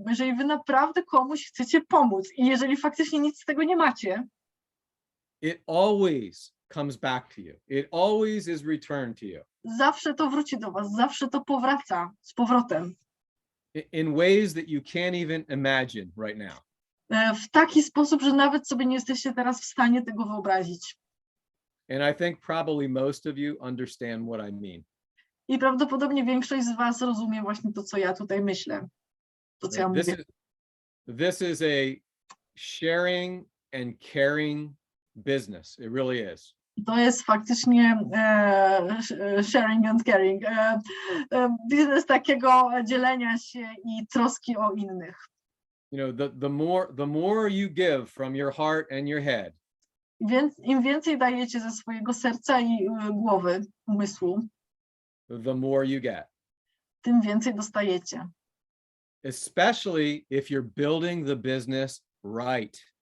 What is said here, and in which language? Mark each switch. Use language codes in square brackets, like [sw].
[pl] Jeżeli wy naprawdę komuś chcecie pomóc i jeżeli faktycznie nic z tego nie macie, [en] it always comes back to you. It always is returned to you. [pl] Zawsze to wróci do was, zawsze to powraca z powrotem. [en] In ways that you can't even imagine right now. [pl] W taki sposób, że nawet sobie nie jesteście teraz w stanie tego wyobrazić. [en] And I think probably most of you understand what I mean. [pl] I prawdopodobnie większość z was rozumie właśnie to, co ja tutaj myślę. To, co ja mówię. [en] This is a sharing and caring business. It really is. [pl] To jest faktycznie [en] sharing and caring. [pl] Biznes takiego dzielenia się i troski o innych. [en] You know, the more you give from your heart and your head. [pl] Więc im więcej dajecie ze swojego serca i głowy, umysłu, [en] the more you get. [pl] Tym więcej dostajecie. [en] Especially if you're building the business right.